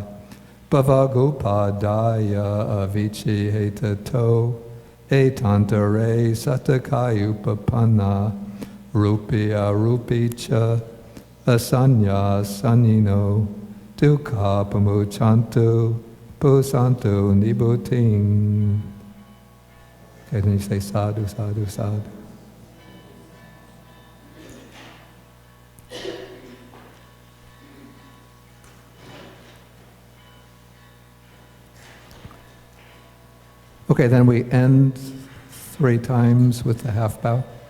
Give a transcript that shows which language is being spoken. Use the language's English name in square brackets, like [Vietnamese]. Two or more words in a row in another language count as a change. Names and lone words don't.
[Pali] Bhavagopadaya avici hetato etantare satakayupapanna rupya rupicha asanya sanino dukkha pamuchantu pusantu nibuting. [English] Okay, then you say [Pali] sadhu, sadhu, sadhu. [English] Okay, then we end 3 times with the half bow.